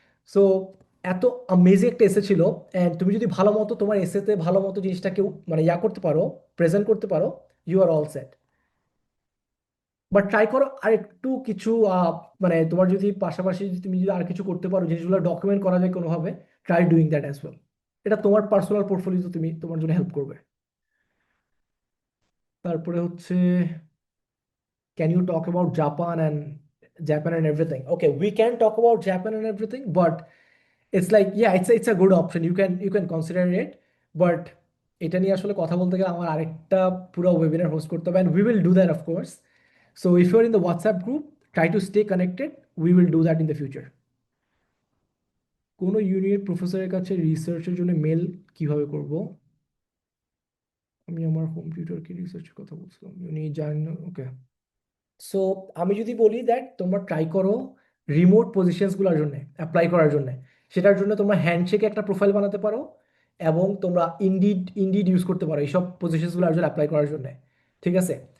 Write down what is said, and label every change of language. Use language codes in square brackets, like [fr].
[bn] So এত amazing একটা এসে ছিল, অ্যান্ড তুমি যদি ভালো মতো তোমার এসেতে ভালো মতো জিনিসটাকে মানে ইয়া করতে পারো, প্রেজেন্ট করতে পারো, [en] You are all set. [bn] But try করো আর একটু কিছু মানে তোমার যদি পাশাপাশি যদি তুমি যদি আর কিছু করতে পারো জিনিসগুলো ডকুমেন্ট করা যায় কোনোভাবে, [en] Try doing that as well. [bn] এটা তোমার পার্সোনাল পোর্টফোলিও তুমি তোমার জন্য হেল্প করবে। তারপরে হচ্ছে, [en] can you talk about Japan and everything? Okay, we can talk about Japan and everything, but it's like, yeah, it's a good option. You can consider it, but [bn] এটা নিয়ে আসলে কথা বলতে গেলে আমার আরেকটা পুরো ওয়েবিনার হোস্ট করতে হবে, [en] and we will do that of course. So if you're in the WhatsApp group, try to stay connected. We will do that in the future. [bn] কোনো ইউনিয়ন প্রফেসরের কাছে রিসার্চের জন্য মেল কিভাবে করব? আমি আমার হোম টিউটরকে রিসার্চের কথা বলছিলাম, উনি জানেন। ওকে, সো আমি যদি বলি দ্যাট তোমরা ট্রাই করো রিমোট পজিশনসগুলোর জন্য অ্যাপ্লাই করার জন্য, সেটার জন্য তোমরা হ্যান্ডশেকে একটা প্রোফাইল বানাতে পারো, এবং তোমরা ইন্ডিড ইউজ করতে পারো এইসব পজিশনসগুলোর জন্য অ্যাপ্লাই করার জন্য, ঠিক আছে?